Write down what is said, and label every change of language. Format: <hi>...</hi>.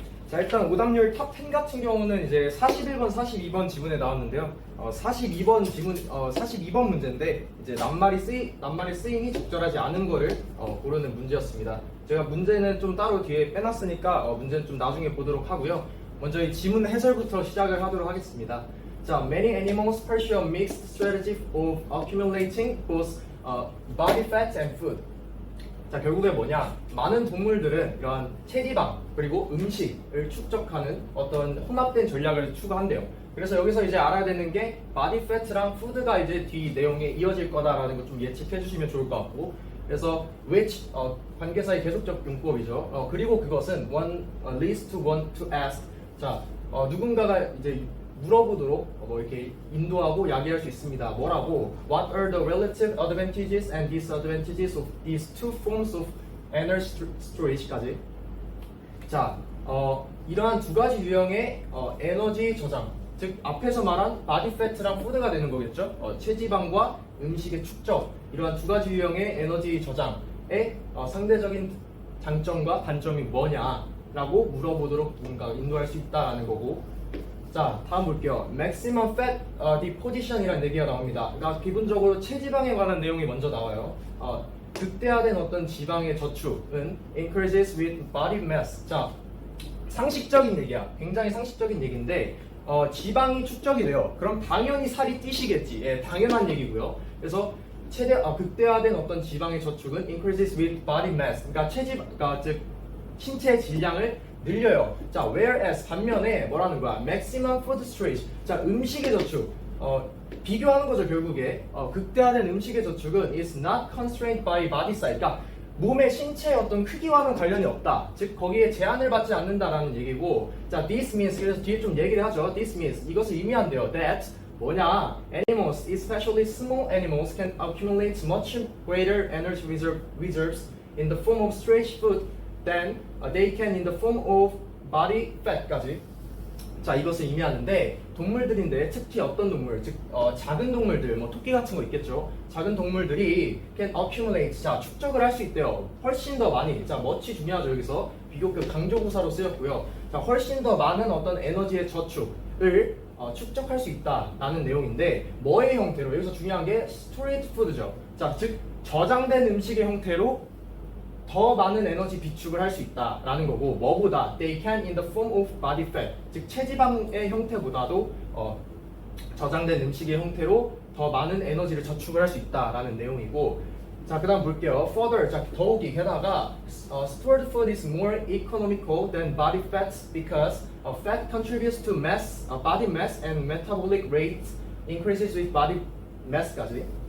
<ko>자, 일단 오답률 탑 10 같은 경우는 이제 41번, 42번 지문에 나왔는데요. 42번 지문, 42번 문제인데 이제 낱말이 쓰임이 적절하지 않은 거를 고르는 문제였습니다. 제가 문제는 좀 따로 뒤에 빼놨으니까 문제는 좀 나중에 보도록 하고요. 먼저 이 지문 해설부터 시작을 하도록 하겠습니다.</ko> <en>자, many animals pursue a mixed strategy of accumulating both body fat and food.</en> <ko>자, 결국에 뭐냐? 많은 동물들은 이러한 체지방 그리고 음식을 축적하는 어떤 혼합된 전략을 추구한대요. 그래서 여기서 이제 알아야 되는 게 body fat랑 food가 이제 뒤 내용에 이어질 거다라는 거 좀 예측해 주시면 좋을 것 같고, 그래서 which 관계사의 계속적 용법이죠.</ko> <en>그리고 그것은 one leads to one to ask.</en> <ko>자, 누군가가 이제 물어보도록 뭐 이렇게 인도하고 야기할 수 있습니다. 뭐라고?</ko> <en>What are the relative advantages and disadvantages of these two forms of energy storage까지.</en> <ko>자, 이러한 두 가지 유형의 에너지 저장, 즉 앞에서 말한 body fat랑 food가 되는 거겠죠. 체지방과 음식의 축적, 이러한 두 가지 유형의 에너지 저장의 상대적인 장점과 단점이 뭐냐라고 물어보도록 누군가 인도할 수 있다라는 거고. 자, 다음 볼게요. Maximum fat deposition이라는 얘기가 나옵니다. 그러니까 기본적으로 체지방에 관한 내용이 먼저 나와요. 극대화된 어떤 지방의 저축은</ko> <en>increases with body mass.</en> <ko>자, 상식적인 얘기야. 굉장히 상식적인 얘기인데 지방이 축적이 돼요. 그럼 당연히 살이 찌시겠지. 예, 당연한 얘기고요. 그래서 극대화된 어떤 지방의 저축은</ko> <en>increases with body mass.</en> <ko>그러니까 그러니까 즉 신체 질량을 늘려요. 자, whereas 반면에 뭐라는 거야? maximum food storage. 자, 음식의 저축. 비교하는 거죠, 결국에. 극대화된 음식의 저축은</ko> <en>is not constrained by body size.</en> <ko>그러니까 몸의 신체의 어떤 크기와는 관련이 없다. 즉, 거기에 제한을 받지 않는다라는 얘기고. 자, this means, 그래서 뒤에 좀 얘기를 하죠. this means, 이것을 의미한대요. that 뭐냐?</ko> <en>animals, especially small animals, can accumulate much greater energy reserves in the form of storage food then they can in the form of body fat까지.</en> <ko>자, 이것을 의미하는데 동물들인데 특히 어떤 동물, 즉 작은 동물들, 뭐 토끼 같은 거 있겠죠. 작은 동물들이</ko> <en>can accumulate,</en> <ko>자, 축적을 할 수 있대요. 훨씬 더 많이. 자, much 중요하죠. 여기서 비교급 강조부사로 쓰였고요. 자, 훨씬 더 많은 어떤 에너지의 저축을 축적할 수 있다라는 내용인데 뭐의 형태로? 여기서 중요한 게 stored food죠. 자, 즉 저장된 음식의 형태로 더 많은 에너지 비축을 할 수 있다라는 거고, 뭐보다</ko> <en>they can in the form of body fat,</en> <ko>즉 체지방의 형태보다도 저장된 음식의 형태로 더 많은 에너지를 저축을 할 수 있다라는 내용이고. 자, 그 다음 볼게요.</ko> <en>further,</en> <ko>자, 더욱이 게다가</ko> <en>stored food is more economical than body fats because fat contributes to mass, body mass and metabolic rate increases with body mass까지.</en>